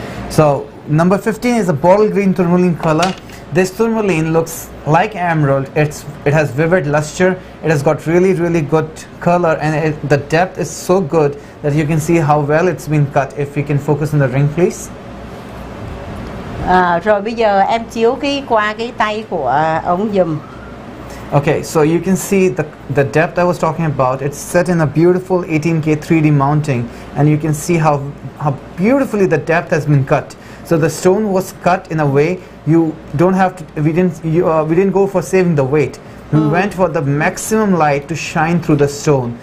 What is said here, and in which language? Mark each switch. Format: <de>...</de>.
<en>So, number 15 is a bottle green tourmaline color. This tourmaline looks like emerald. It has vivid luster. It has got really, really good color, and the depth is so good that you can see how well it's been cut. If you can focus on the ring, please.</en> <vi>Rồi bây giờ em chiếu qua cái tay của ông dùm.</vi> <en>Okay, so you can see the depth I was talking about. It's set in a beautiful 18K 3D mounting, and you can see how beautifully the depth has been cut. So the stone was cut in a way you don't have to. We didn't go for saving the weight. We went for the maximum light to shine through the stone.</en>